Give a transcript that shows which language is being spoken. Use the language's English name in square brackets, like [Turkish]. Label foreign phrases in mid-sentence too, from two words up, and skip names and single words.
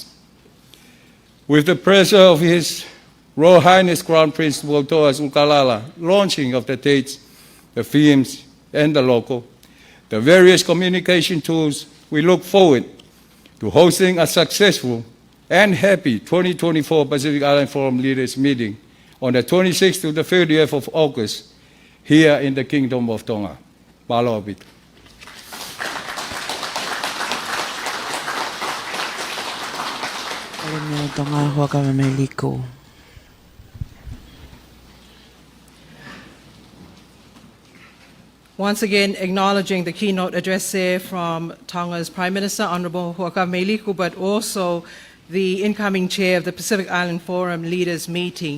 [English] With the pressure of His Royal Highness Crown Prince Tuku'aho UIukalala, launching of the dates, the themes, and the logo, the various communication tools, we look forward to hosting a successful and happy 2024 Pacific Island Forum Leaders Meeting on the 26th to the 30th of August here in the Kingdom of Tonga. Paula. Hu'akavameiliku. Once again, acknowledging the keynote address there from Tonga's Prime Minister, Honourable Hu'akavameiliku, but also the incoming chair of the Pacific Island Forum Leaders Meeting.